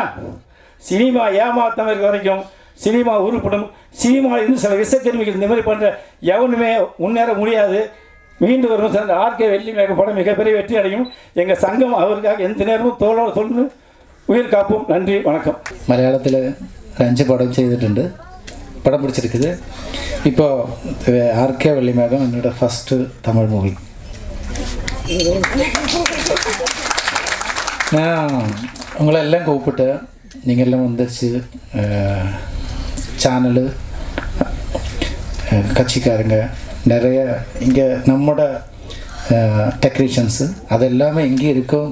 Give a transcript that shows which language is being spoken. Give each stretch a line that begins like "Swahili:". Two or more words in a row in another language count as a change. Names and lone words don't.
Tamil: சினிமா ஏமாற்றம் இருக்க வரைக்கும் சினிமா உருப்படும். சினிமாவில் இருந்து சில விஷக்கிருமிகள் இந்த மாதிரி பண்ணுற எவனுமே முன்னேற முடியாது. மீண்டும் வரும் சார் ஆர்கே வெள்ளி மகன் படம் மிகப்பெரிய வெற்றி அடையும். எங்கள் சங்கம் அவருக்காக எந்த நேரமும் தோளோடு சொல்லு உயிர் காப்போம். நன்றி, வணக்கம்.
Malayalam: മലയാളത്തിൽ 5 പടം ചെയ്തിട്ടുണ്ട്. പടം പിടിച്ചിരിക്കുന്നത് ഇപ്പോൾ ആർകെ വെള്ളിമേഘം എന്നോட ഫസ്റ്റ് തമിഴ് മൂവി.
Tamil: நான் உங்களெல்லாம் கூப்பிட்டு நீங்கள்லாம் வந்துச்சு சேனலு கட்சிக்காரங்க நிறைய இங்கே நம்மோட டெக்னீஷியன்ஸு அது எல்லாமே இங்கே இருக்கும்.